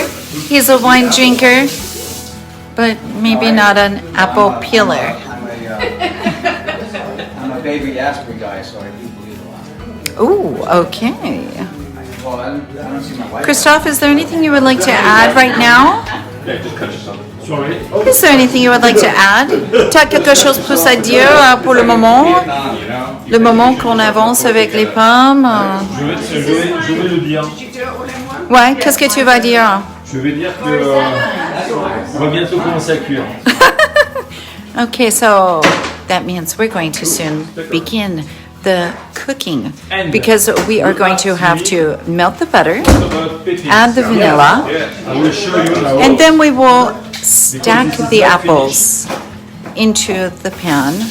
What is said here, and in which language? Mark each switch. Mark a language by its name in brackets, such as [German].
[English] He's a wine drinker, but maybe not an apple peeler. I'm a baby aspirin guy, so I do bleed a lot. Ooh, okay. Well, I don't see my wife. Christophe, is there anything you would like to add right now? Sorry. Is there anything you would like to add? [French] T'as quelque chose plus à dire pour le moment? Le moment qu'on avance avec les pommes? Je vais le dire. Ouais, qu'est-ce que tu vas dire? Je vais dire que on va bientôt commencer à cuire. [English] Okay, so that means we're going to soon begin the cooking because we are going to have to melt the butter, add the vanilla, I will show you how. and then we will stack the apples into the pan.